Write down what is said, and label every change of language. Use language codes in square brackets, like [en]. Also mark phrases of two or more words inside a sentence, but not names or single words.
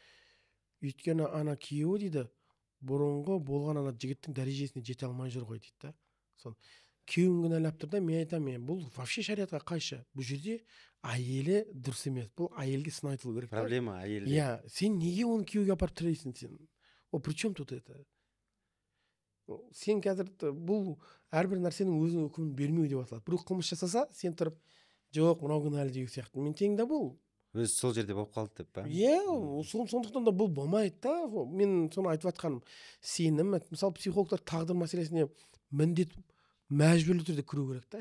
[kk] Өйткені ана күйеуі дейді, бұрынғы болған ана жігіттің дәрежесіне жете алмай жүр ғой дейді да. Сол күйеуін кінәлап тұр да, мен айтамын, бұл вообще шариғатқа қайшы. Бұл жерде әйелі дұрыс емес. Бұл әйелге сын айтылу керек. Проблема әйелде. Сен неге оны күйеуге апарып тірейсің сен? [ru] О, при чем тут это? [kk] Сен қазір бұл әрбір нәрсенің өзінің үкімін бермеу деп аталады. Біреу қылмыс жасаса, сен тұрып, жоқ, мынау кінәлі деген сияқты. Мен тең да бұл. Өзі сол жерде болып қалды деп па? Сондықтан да бұл болмайды да. Мен соны айтып жатқаным. Сенім, мысалы психологтар тағдыр мәселесіне міндет мәжбүрлі түрде кіру керек та.